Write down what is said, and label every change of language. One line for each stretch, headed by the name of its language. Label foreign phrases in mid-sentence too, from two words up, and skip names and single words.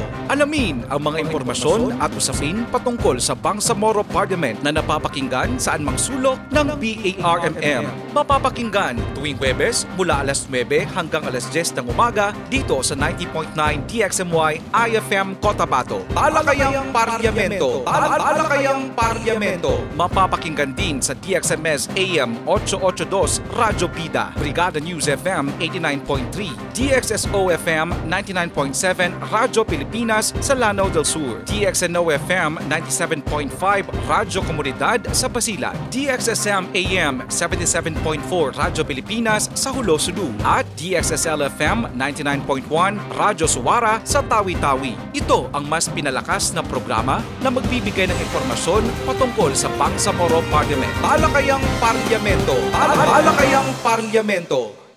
Filipino: Alamin ang mga impormasyon at usapin patungkol sa Bangsamoro Parliament na napapakinggan saan mang sulok ng BARMM. Mapapakinggan tuwing Huwebes mula alas 9 hanggang alas 10 ng umaga dito sa 90.9 DXMY IFM Cotabato. Talakayang Parlamento. Talakayang Parlamento. Mapapakinggan din sa DXMS AM 882 Radyo Bida, Brigada News FM 89.3, DXSO FM 99.7 Radyo Pilipinas sa Lanao del Sur, DXNO FM 97.5 Radyo Komunidad sa Basilan, DXSM AM 77.4 Radyo Pilipinas sa Hulo Sulu at DXSL FM 99.1 Radyo Suwara sa Tawi-Tawi. Ito ang mas pinalakas na programa na magbibigay ng impormasyon patungkol sa Bangsamoro Parliament. Talakayang Parlamento. Talakayang Parlamento.